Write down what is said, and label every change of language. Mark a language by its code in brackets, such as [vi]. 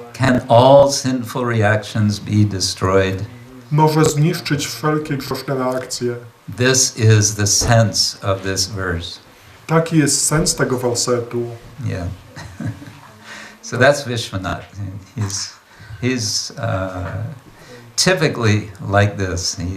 [en] can all sinful reactions be destroyed. [pl] może zniszczyć wszelkie grzeszne reakcje. [en] This is the sense of this verse. [pl] Taki jest sens tego wersetu. [en] Yeah. So that's Vishwanath. He's typically like this.